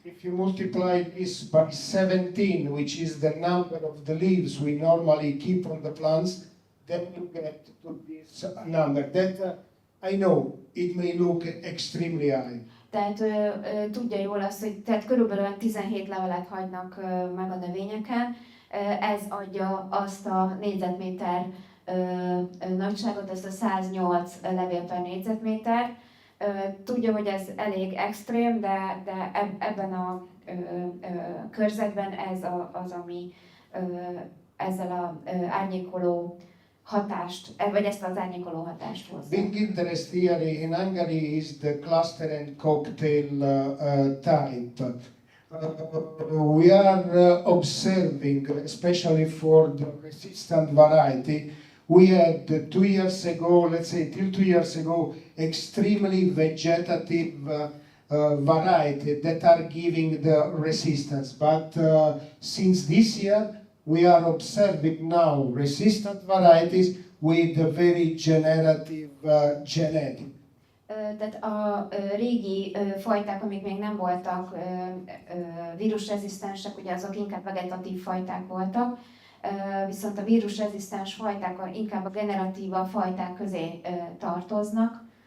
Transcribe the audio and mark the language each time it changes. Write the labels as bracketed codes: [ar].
[en] If you multiply this by 17, which is the number of the leaves we normally keep on the plants, then you get to this number. That I know, it may look extremely high. [hu] Tehát tudja jól azt, hogy tehát körülbelül 17 levelet hagynak meg a növényeken. Ez adja azt a négyzetméter nagyságot, ezt a 108 levél per négyzetméter. Tudja, hogy ez elég extrém, de ebben a körzetben ez az, ami ezzel a árnyékoló hatást, vagy ezt az árnyékoló hatást hozza. [en] Big interest here in Hungary is the cluster and cocktail type. We are observing, especially for the resistant variety, we had 2 years ago, let's say till 2 years ago, extremely vegetative variety that are giving the resistance. But since this year, we are observing now resistant varieties with a very generative genetic. [hu] Tehát a régi fajták, amik még nem voltak vírusrezisztensek, ugye azok inkább vegetatív fajták voltak, viszont a vírusrezisztens fajták inkább a generatíva fajták közé tartoznak.